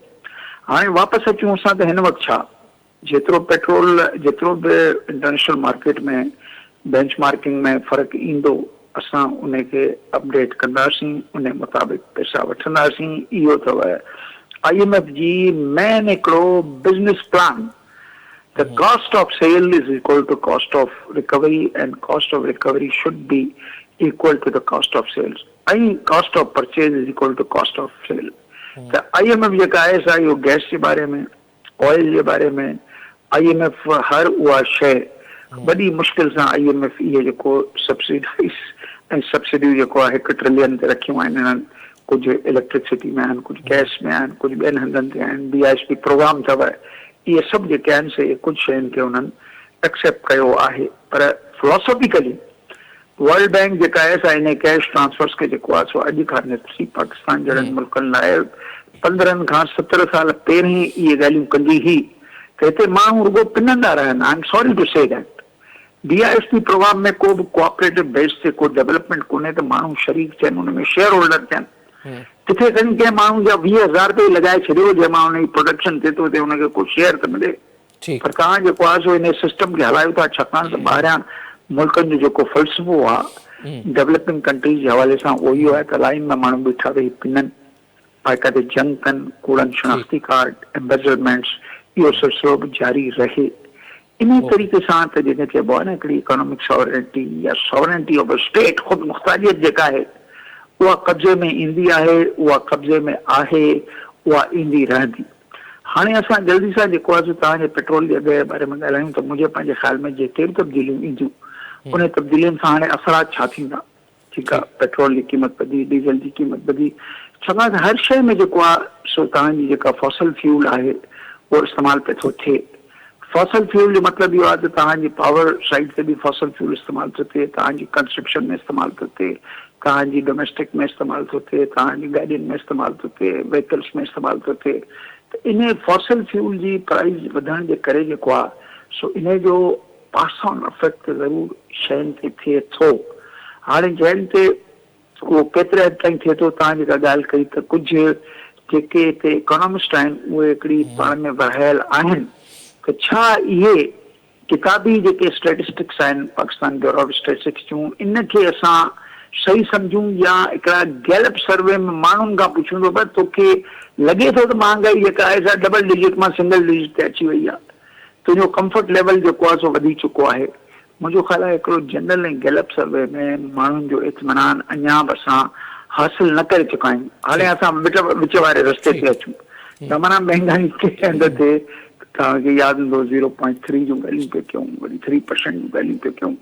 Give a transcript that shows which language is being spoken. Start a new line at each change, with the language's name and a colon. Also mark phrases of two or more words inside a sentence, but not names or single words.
Sindhi: हाणे वापसि अचूं असां त हिन वक़्तु छा, जेतिरो पेट्रोल जेतिरो बि
English: international market
Sindhi: में बेंचमार्किंग में फ़र्क़ु ईंदो, असां उनखे अपडेट कंदासीं, उन मुताबिक़ पैसा वठंदासीं। इहो अथव IMF जी मेन हिकिड़ो
English: business plan. The cost of sale is equal to cost of recovery and cost of recovery should be equal to the cost of sales. And cost of purchase is equal to cost of sale.
Sindhi: The IMF जेका आहे सा इहो गैस जे बारे में, ऑयल जे बारे में, IMF हर उहा शइ वॾी मुश्किल सां IMF इहे जेको सब्सिडाइज़ ऐं सब्सिडियूं जेको आहे 1 ट्रिलियन ते रखियूं आहिनि हिननि, कुझु इलेक्ट्रिसिटी में आहिनि, कुझु गैस में आहिनि, कुझु ॿियनि हंधनि ते आहिनि, BISP प्रोग्राम अथव, इहे सभु जेके आहिनि से कुझु शयुनि खे उन्हनि एक्सेप्ट कयो आहे। पर फिलोसॉफिकली वर्ल्ड बैंक जेका आहे सा इन
English: cash transfers
Sindhi: खे जेको आहे सो अॼु खां नथी, पाकिस्तान जहिड़नि मुल्कनि लाइ 15 खां 17 साल पहिरीं इहे ॻाल्हियूं कंदी हुई त हिते माण्हू रुगो पिनंदा रहनि।
English: I am sorry to say that
Sindhi: BISP प्रोग्राम में को बि
English: cooperative base
Sindhi: ते को डेवलपमेंट कोन्हे त माण्हू शरीक थियनि, उन में शेयर होल्डर थियनि। किथे कहीं कंहिं माण्हू जा 20,000 रुपये लॻाए छॾियो जंहिंमां हुनजी प्रोडक्शन थिए थो, हुनखे को शेयर त मिले, पर तव्हां जेको आहे सो इन सिस्टम खे हलायो था, छाकाणि त ॿाहिरियां मुल्कनि जो जेको फ़लसफ़ो आहे
English: developing countries
Sindhi: जे हवाले सां उहो इहो आहे त लाइन में माण्हू बीठा वेही पिननि, बाक़ाइदे जंग कनि, कूड़नि शनाख़्ती कार्ड, एम्बेसडमेंट्स, इहो सिलसिलो बि जारी रहे। इन तरीक़े सां त जंहिंखे चइबो आहे न हिकिड़ी
English: economic sovereignty
Sindhi: या
English: sovereignty of a state,
Sindhi: ख़ुदि मुख़्तारियत जेका आहे उहा कब्ज़े में ईंदी आहे, उहा कब्ज़े में आहे, उहा ईंदी रहंदी। हाणे असां जल्दी सां जेको आहे तव्हांजे पेट्रोल जे अघ जे बारे में ॻाल्हायूं त मुंहिंजे पंहिंजे ख़्याल में जेके बि तब्दीलियूं ईंदियूं उन तब्दीलियुनि सां हाणे असरात छा थींदा। ठीकु आहे, पेट्रोल जी क़ीमत वधी, डीज़ल जी क़ीमत वधी, छाकाणि त हर शइ में जेको आहे सो तव्हांजी जेका
English: fossil fuel
Sindhi: आहे उहो इस्तेमालु पियो थो थिए।
English: fossil fuel
Sindhi: जो मतिलबु इहो आहे त तव्हांजी
English: power side
Sindhi: ते बि
English: fossil fuel
Sindhi: इस्तेमालु थो थिए, तव्हांजी कंस्ट्रक्शन में इस्तेमालु थो थिए, तव्हांजी डोमेस्टिक में इस्तेमालु थो थिए, तव्हांजी गाॾियुनि में इस्तेमालु थो थिए, व्हीकल्स में इस्तेमालु थो थिए। त इन
English: fossil fuel
Sindhi: जी प्राइस वधण जे करे जेको आहे सो इन जो
English: pass on effect
Sindhi: ज़रूर शयुनि ते थिए थो। हाणे जंहिं ते उहो केतिरे हद ताईं थिए थो, तव्हां जेका ॻाल्हि कई त कुझु जेके हिते इकोनॉमिस्ट आहिनि उहे हिकिड़ी पाण में वरहायल आहिनि त छा इहे किताबी जेके स्टेटिस्टिक्स आहिनि पाकिस्तान ब्यूरो ऑफ स्टेटिस्टिक्स जूं इनखे असां सही सम्झूं या हिकिड़ा गैलप सर्वे में माण्हुनि खां पुछूं थो पर तोखे लॻे थो त महांगाई जेका आहे सा
English: double digit
Sindhi: मां
English: single digit
Sindhi: ते अची वई आहे, तुंहिंजो
English: comfort level
Sindhi: जेको आहे सो वधी चुको आहे। मुंहिंजो ख़्यालु आहे हिकिड़ो जनरल ऐं गैलप सर्वे में माण्हुनि जो इत्मीनान अञा बि असां हासिल न करे चुका आहियूं। हाणे असां विच वारे रस्ते ते अचूं त माना महांगाई के हंध ते तव्हांखे यादि हूंदो 0.3 जूं ॻाल्हियूं पिया कयूं, वरी 3% जूं ॻाल्हियूं पिया कयूं।